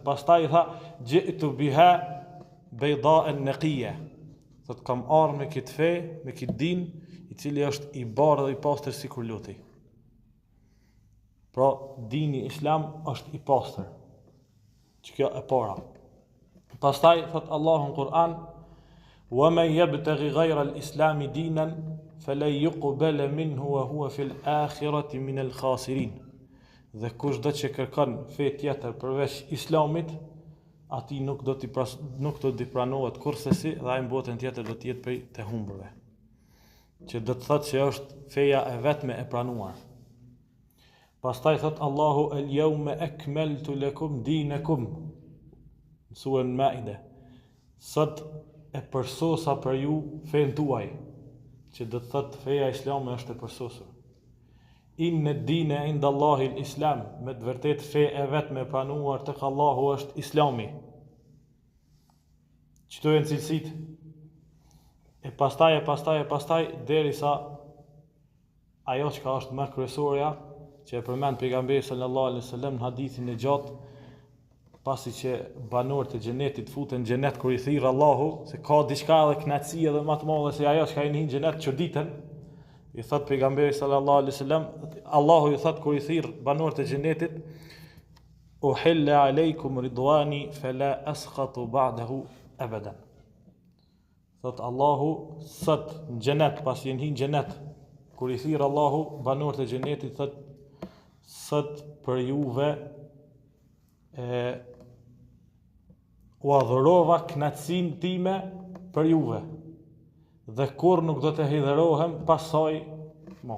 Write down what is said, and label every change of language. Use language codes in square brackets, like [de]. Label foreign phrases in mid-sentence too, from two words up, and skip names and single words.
[sq] Pastaj i tha [ar] جئت بها بيضاء نقية. [sq] Sot kam ardhur me këtë fe, me këtë din, i cili është i bardhë dhe i pastër sikur luti. Pra dini Islam është i pastër. Që kjo e para. Pastaj thot Allahu në Kur'an: [ar] "ومن يبتغ غير الإسلام دينا فلن يقبل منه وهو في الآخرة من الخاسرين." [sq] Dhe kushdo që kërkon fe tjetër përveç Islamit, atij nuk do t'i pranohet kurrësi dhe ai në botën tjetër do të jetë prej të humburve. që do të thotë që është feja e vetme e pranuar. Pastaj thot Allahu [ar] اليوم أكملت لكم دينكم. [sq] Surën Maide. Sot e përsosa për ju fen tuaj, që do të thotë feja islame është e përsosur. [ar] إن الدين عند الله الإسلام, [sq] me të vërtet fe e vetme e pranuar tek Allahu është Islami. Çto janë cilësitë? E pastaj derisa ajo që është më kryesorja, që e përmend pejgamberi [ar] sallallahu alaihi wasallam [sq] në hadithin e gjatë, pasi që banorët e xhenetit futen në xhenet kur i thirr Allahu, se ka diçka edhe kënaqësi edhe më të madhe se ajo që ai në xhenet çuditën. I thot pejgamberi [ar] sallallahu alaihi wasallam, [sq] Allahu i thot kur i thirr banorët e xhenetit, [ar] أحل عليكم رضواني فلا أسخط بعده أبدا. [sq] Thot Allahu sot në xhenet, pasi në xhenet, kur i thirr Allahu banorët e xhenetit, thot sot për juve u adhurova kënaqësinë time për juve dhe kur nuk do të hidherohem pasaj mo.